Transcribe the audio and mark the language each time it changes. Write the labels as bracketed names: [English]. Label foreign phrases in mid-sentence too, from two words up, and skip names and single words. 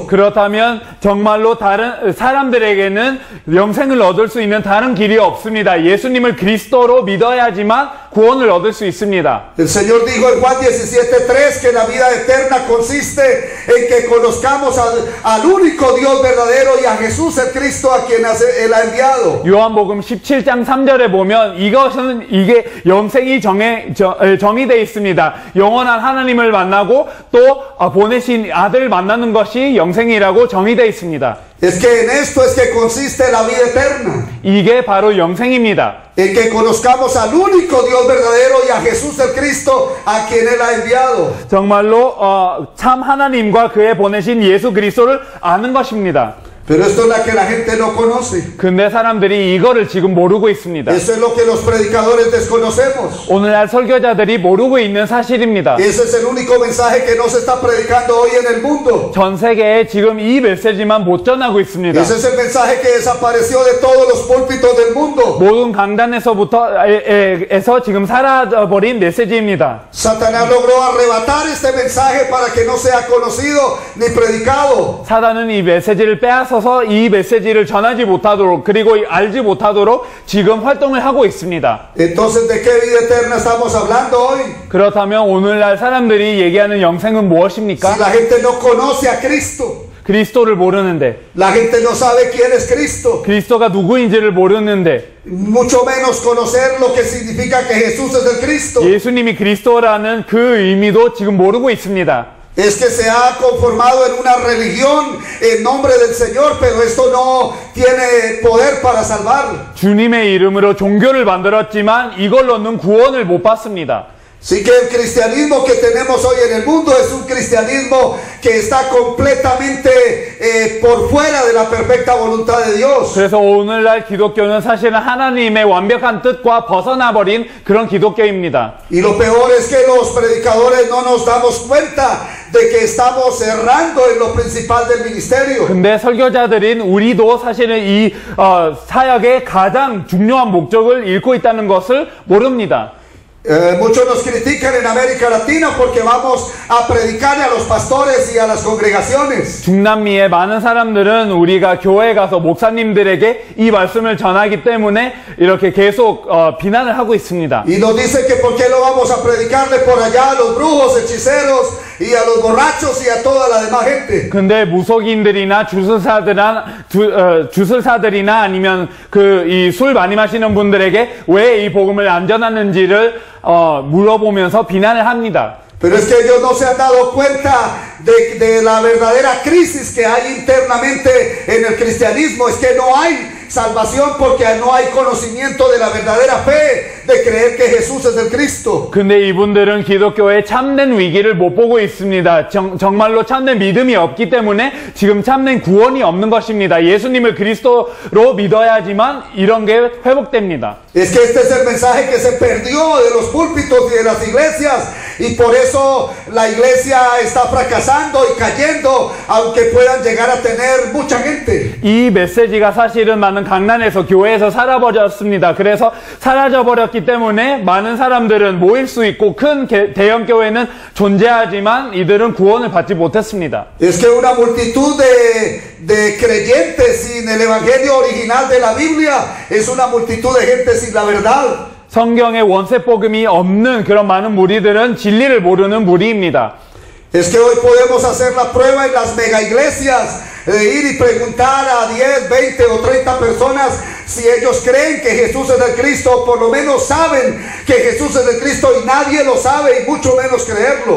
[Korean] 그렇다면 정말로 다른 사람들에게는 영생을 얻을 수 있는 다른 길이 없습니다. 예수님을 그리스도로 믿어야지만 구원을 얻을 수 있습니다. [Spanish] El Señor dijo en Juan 17:3 que la vida eterna consiste en que conozcamos al único Dios verdadero y a Jesús el Cristo a quien Él ha enviado. [Korean] 요한복음 17장 3절에 보면 이게 영생이 정의되어 있습니다. 영원한 하나님을 만나고 또 보내신 아들을 만나는 것이 영생이라고 정의되어 있습니다. [Spanish] Es que en esto es que consiste la vida eterna. [Korean] 이게 바로 영생입니다. [Spanish] En que conozcamos al único Dios verdadero y a Jesús el Cristo a quien Él ha enviado. [Korean] 정말로 참 하나님과 그의 보내신 예수 그리스도를 아는 것입니다. [Spanish] Pero esto es la que la gente no conoce. [Korean] 근데 사람들이 이거를 지금 모르고 있습니다. [Spanish] Eso es lo que los predicadores desconocemos. [Korean] 오늘날 설교자들이 모르고 있는 사실입니다. [Spanish] Ese es el único mensaje que no se está predicando hoy en el mundo. [Korean] 전 세계에 지금 이 메시지만 못 전하고 있습니다. [Spanish] Ese es el mensaje que desapareció de todos los púlpitos del mundo. [Korean] 모든 강단에서 지금 사라져버린 메시지입니다. [Spanish] Satanás logró arrebatar este mensaje para que no sea conocido ni predicado. [Korean] 사단은 이 메시지를 빼앗아서 이 메시지를 전하지 못하도록 그리고 알지 못하도록 지금 활동을 하고 있습니다. [Spanish] Entonces, ¿de qué vida eterna estamos hablando hoy? [Korean] 그렇다면 오늘날 사람들이 얘기하는 영생은 무엇입니까? [Spanish] Si la gente no conoce a Cristo, [Korean] 그리스도를 모르는데, [Spanish] la gente no sabe quién es Cristo, [Korean] 그리스도가 누구인지를 모르는데, [Spanish] mucho menos conocer lo que significa que Jesús es el Cristo. [Korean] 예수님이 그리스도라는 그 의미도 지금 모르고 있습니다. [Spanish] Es que se ha conformado en una religión en nombre del Señor, pero esto no tiene poder para salvar. [Korean] 주님의 이름으로 종교를 만들었지만 이걸로는 구원을 못 받습니다. [Spanish] Así que el cristianismo que tenemos hoy en el mundo es un cristianismo que está completamente por fuera de la perfecta voluntad de Dios. [Korean] 그래서 오늘날 기독교는 사실은 하나님의 완벽한 뜻과 벗어나 버린 그런 기독교입니다. [Spanish] Y lo peor es que los predicadores no nos damos cuenta de que estamos errando en lo principal del ministerio. [Korean] 근데 설교자들인 우리도 사실은 이 사역의 가장 중요한 목적을 잃고 있다는 것을 모릅니다. [Spanish] Muchos nos critican en América Latina porque vamos a predicarle a los pastores y a las congregaciones. [Korean] 중남미의 많은 사람들은 우리가 교회에 가서 목사님들에게 이 말씀을 전하기 때문에 이렇게 계속 비난을 하고 있습니다. [Spanish] Y nos dicen que por qué no vamos a predicarle por allá a los brujos, hechiceros y a los borrachos y a toda la demás gente. [Korean] 근데 무속인들이나 주술사들이나 아니면 이 술 많이 마시는 분들에게 왜 이 복음을 안 전하는지를 물어보면서 비난을 합니다. [Spanish] Pero es que ellos no se han dado cuenta de la verdadera crisis que hay internamente en el cristianismo. Es que no hay salvación porque no hay conocimiento de la verdadera fe de creer que Jesús es el Cristo. [Korean] 근데 이분들은 기독교의 참된 위기를 못 보고 있습니다. 정말로 참된 믿음이 없기 때문에 지금 참된 구원이 없는 것입니다. 예수님을 그리스도로 믿어야지만 이런 게 회복됩니다. [Spanish] Es que este es el mensaje que se perdió de los púlpitos y de las iglesias y por eso la iglesia está fracasando y cayendo aunque puedan llegar a tener mucha gente. [Korean] 이 메시지가 사실은 많은 강단에서 교회에서 사라버렸습니다. 그래서 사라져버렸기 때문에 많은 사람들은 모일 수 있고 큰 대형 교회는 존재하지만 이들은 구원을 받지 못했습니다. [Spanish] Es que una multitud de creyentes sin el evangelio original de la Biblia es una multitud de gente sin la verdad. [Korean] 성경의 원세 복음이 없는 그런 많은 무리들은 진리를 모르는 무리입니다. [Spanish] Es que hoy podemos hacer la prueba en las mega iglesias de ir y preguntar a 10, 20 o 30 personas si ellos creen que Jesús es el Cristo, o por lo menos saben que Jesús es el Cristo y nadie lo sabe y mucho menos creerlo.